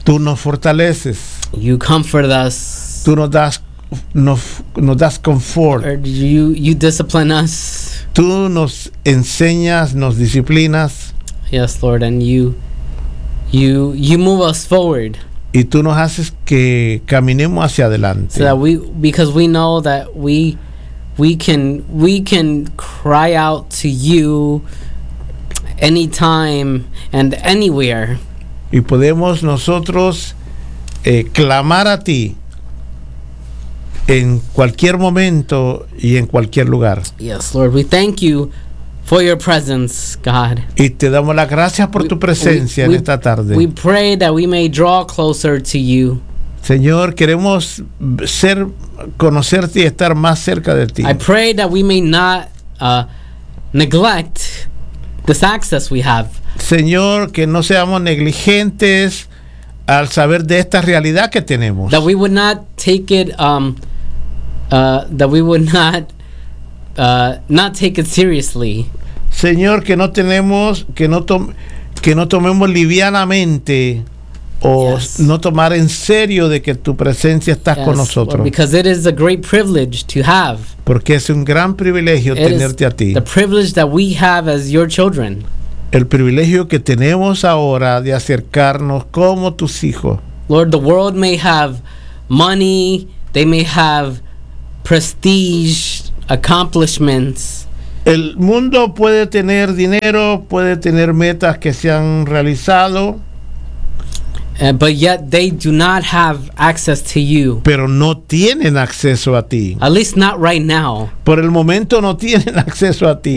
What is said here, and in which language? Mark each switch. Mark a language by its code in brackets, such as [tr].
[es] Tú nos fortaleces. [en] You comfort us. [es] Tú nos das confort. [en] Lord, you discipline us. [es] Tú nos enseñas, nos disciplinas. [en] Yes, Lord, and you move us forward. [es] Y tú nos haces que caminemos hacia adelante. [en] So that we know that we can cry out to you anytime and anywhere. [es] Y podemos nosotros clamar a ti en cualquier momento y en cualquier lugar. [en] Yes, Lord, we thank you for your presence, God. [es] Y te damos las gracias por tu presencia en esta tarde. [en] We pray that we may draw closer to you. [es] Señor, queremos ser conocerte y estar más cerca de ti. [en] I pray that we may not neglect this access we have. [es] Señor, que no seamos negligentes al saber de esta realidad que tenemos. [en] That we would not take it not take it seriously. [es] Señor, que no tenemos que no tomemos livianamente o [en] yes. [es] No tomar en serio de que tu presencia está [en] yes, [es] con nosotros. [en] Lord, because it is a great privilege to have. [es] Porque es un gran privilegio [en] it [es] tenerte a ti. [en] The privilege that we have as your children. [es] El privilegio que tenemos ahora de acercarnos como tus hijos. [en] Lord, the world may have money, they may have prestige, accomplishments. [es] El mundo puede tener dinero, puede tener metas que se han realizado. [en] But yet they do not have access to you. [es] Pero no tienen acceso a ti. [en] At least not right now. [es] Por el momento no tienen acceso a ti.